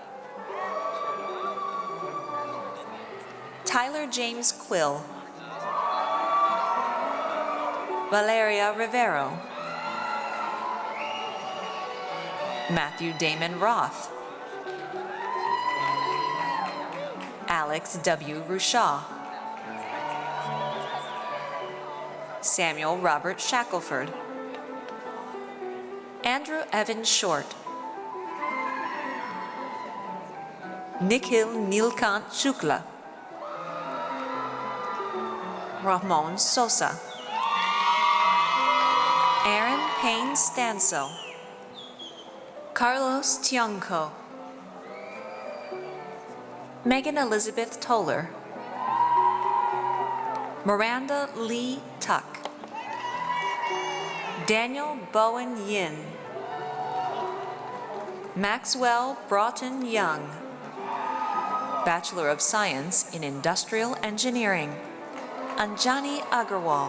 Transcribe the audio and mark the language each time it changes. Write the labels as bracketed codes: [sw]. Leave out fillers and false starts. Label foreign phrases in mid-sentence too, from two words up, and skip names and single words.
[en] Tyler James Quill. Valeria Rivero. Matthew Damon Roth. Alex W. Rushaw. Samuel Robert Shackelford. Andrew Evan Short. Nikhil Nilkant Shukla. Ramon Sosa. Aaron Payne Stansel. Carlos Tionco. Megan Elizabeth Toller. Miranda Lee Tuck. Daniel Bowen Yin. Maxwell Broughton Young. Bachelor of Science in Industrial Engineering, Anjani Agarwal.